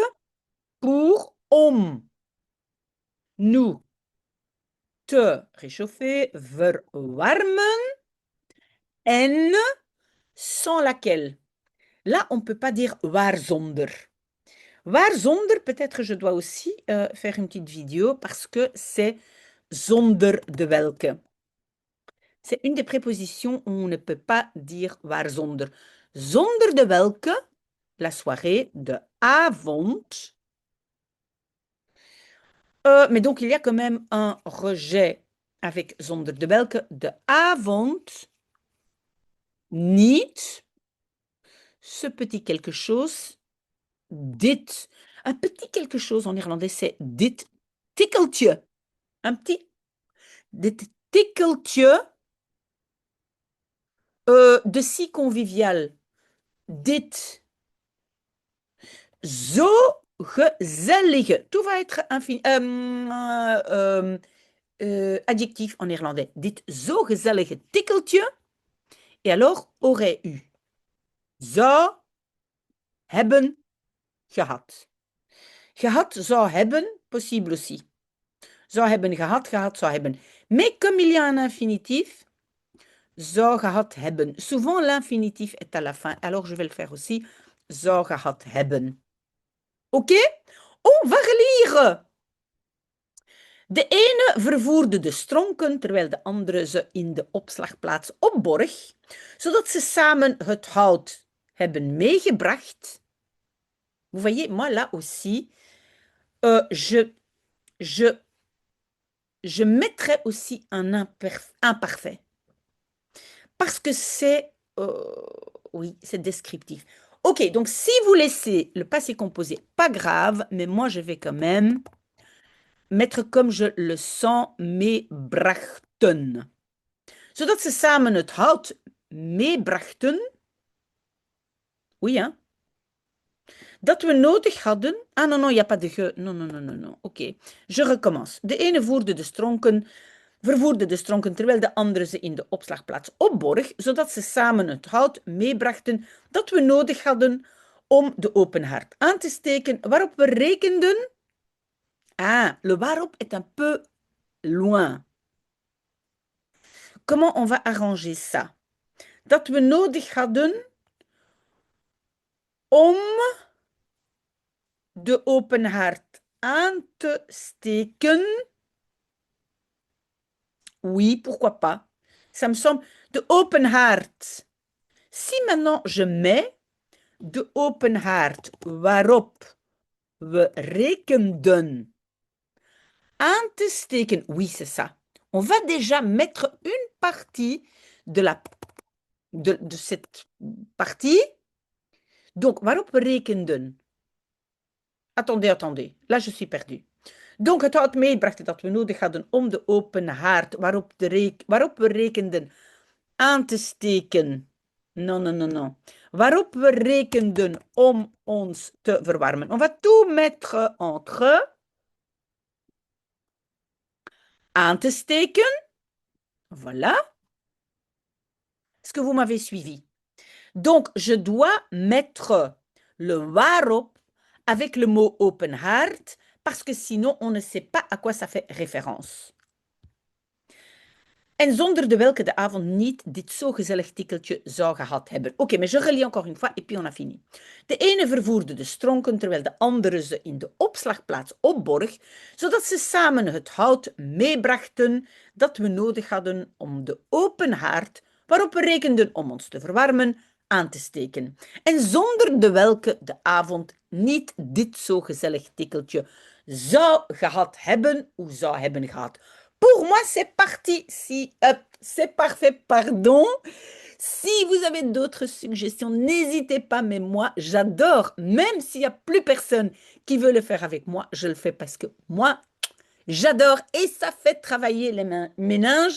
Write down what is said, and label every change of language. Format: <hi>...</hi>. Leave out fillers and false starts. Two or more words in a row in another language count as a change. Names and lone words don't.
<fr>Pour, om, nous, te réchauffer, verwarmen, en, sans laquelle. Là, on ne peut pas dire waarzonder. Waarzonder, peut-être je dois aussi faire une petite vidéo parce que c'est</fr> <nl>zonder de welke.</nl> <fr>C'est une des prépositions où on ne peut pas dire waarzonder.</fr> <nl>Zonder de welke,</nl> <fr>la soirée</fr> <nl>de avond.</nl> <fr>Mais donc, il y a quand même un rejet avec</fr> <nl>zonder de welke de avond.</nl> <fr>Niet. Ce petit quelque chose. Dit. Un petit quelque chose en irlandais, c'est</fr> <nl>dit tikkeltje.</nl> <fr>Un petit.</fr> <nl>Dit tikkeltje de</nl> <fr>si convivial.</fr> <nl>Dit zo gezellige.</nl> <fr>Tout va être adjectif en irlandais.</fr> <nl>Dit zo gezellige tikkeltje.</nl> <fr>Et alors, aurait eu.</fr> <nl>Zou hebben gehad. Gehad zou hebben,</nl> <fr>possible aussi.</fr> <nl>Zou hebben gehad, gehad zou hebben.</nl> <fr>Mais comme il y a un infinitif,</fr> <nl>zou gehad hebben.</nl> <fr>Souvent, l'infinitif est à la fin. Alors, je vais le faire aussi.</fr> <nl>Zou gehad hebben. Oké?</nl> <fr>On va relire.</fr> <nl>De ene vervoerde de stronken, terwijl de andere ze in de opslagplaats opborg, zodat ze samen het hout hebben meegebracht.</nl> <fr>Vous voyez, moi là aussi, je mettrais aussi un imparfait. Parce que c'est, oui, c'est descriptif. Ok, donc si vous laissez le passé composé, pas grave, mais moi je vais quand même mettre comme je le sens meebrachten.</fr> <nl>Zodat ze samen het hout meebrachten.</nl> <fr>Oui, hein?</fr> <nl>Dat we nodig hadden.</nl> <fr>Ah, non, non, il n'y a pas de ge. Non, non, non, non, non. Oké, je recommence.</fr> <nl>De ene vervoerde de stronken, terwijl de andere ze in de opslagplaats opborg, zodat ze samen het hout meebrachten dat we nodig hadden om de open haard aan te steken, waarop we rekenden.</nl> <fr>Ah, le waarop est un peu loin. Comment on va arranger ça?</fr> <nl>Dat we nodig hadden om de open haard aan te steken.</nl> <fr>Oui, pourquoi pas. Ça me semble.</fr> <nl>De open haard.</nl> <fr>Si maintenant je mets</fr> <nl>de open haard waarop we rekenden aan te steken.</nl> <fr>Oui, c'est ça. On va déjà mettre une partie de cette partie. Donc,</fr> <nl>waarop we rekenden.</nl> <fr>Attendez, attendez. Là, je suis perdue. Donc,</fr> <nl>het hout meebrachten dat we nodig hadden om de open haard waarop we rekenden aan te steken.</nl> <fr>Non, non, non, non.</fr> <nl>Waarop we rekenden om ons te verwarmen.</nl> <fr>On va tout mettre entre.</fr> <nl>Aan te steken.</nl> <fr>Voilà. Est-ce que vous m'avez suivi? Donc, je dois mettre le waarop avec le mot</fr> <nl>open heart</nl> <fr>parce que sinon, on ne sait pas à quoi ça fait référence.</fr> <nl>En zonder de welke de avond niet dit zo gezellig tikkeltje zou gehad hebben.</nl> <fr>Oké, mais je relis encore une fois et puis on a fini.</fr> <nl>De ene vervoerde de stronken, terwijl de andere ze in de opslagplaats opborg, zodat ze samen het hout meebrachten dat we nodig hadden om de open haard, waarop we rekenden om ons te verwarmen, aan te steken. En zonder de welke de avond niet dit zo gezellig tikkeltje zou gehad hebben ou zou hebben gehad.</nl> <fr>Pour moi, c'est parti. C'est parfait, pardon. Si vous avez d'autres suggestions, n'hésitez pas, mais moi, j'adore. Même s'il n'y a plus personne qui veut le faire avec moi, je le fais parce que moi, j'adore et ça fait travailler les méninges.</fr>